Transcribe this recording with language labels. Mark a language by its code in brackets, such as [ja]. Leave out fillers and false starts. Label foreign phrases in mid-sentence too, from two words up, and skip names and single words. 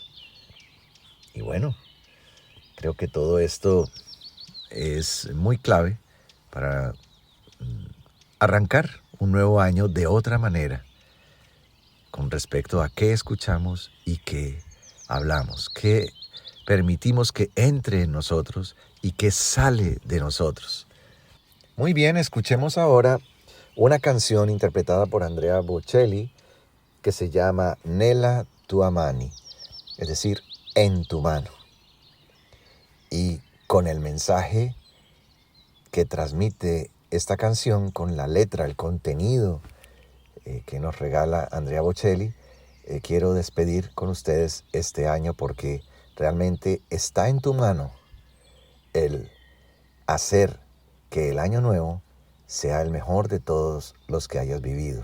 [es] Y bueno, creo que todo esto es muy clave para arrancar un nuevo año de otra manera con respecto a qué escuchamos y qué hablamos, qué permitimos que entre en nosotros y qué sale de nosotros. Muy bien, escuchemos ahora una canción interpretada por Andrea Bocelli que se llama Nella tua mani, es decir, en tu mano. Y con el mensaje que transmite esta canción, con la letra, el contenido que nos regala Andrea Bocelli, quiero despedir con ustedes este año porque realmente está en tu mano el hacer que el año nuevo sea el mejor de todos los que hayas vivido.